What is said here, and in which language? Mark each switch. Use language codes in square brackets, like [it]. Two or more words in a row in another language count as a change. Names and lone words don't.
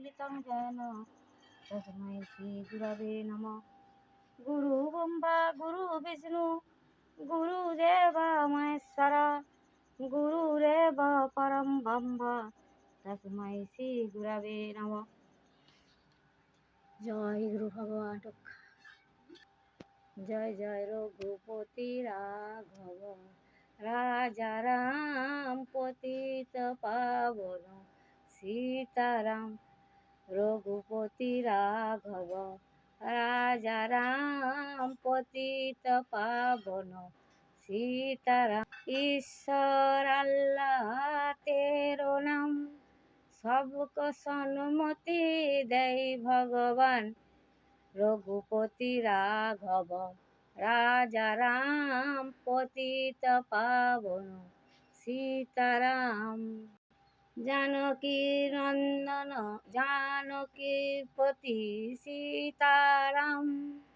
[sa] तं येन तस्मै श्रीगुरवे नमः। गुरु ब्रह्मा गुरु विष्णु गुरुदेव महेश्वर गुरुरेव परं ब्रह्म तस्मै श्रीगुरवे नमः। [bn] জয় গুরু ভগবান। [hi] जय जय रघुपति राघव राजा राम पतित पावन सीताराम। रघुपति राघव राजा राम पतित पावन सीताराम। ईश्वर अल्लाह तेरो नाम सबको सन्मति देय भगवान। रघुपति राघव राजा राम पतित पावन सीताराम। जानकी नंदन जानकी पति सीताराम।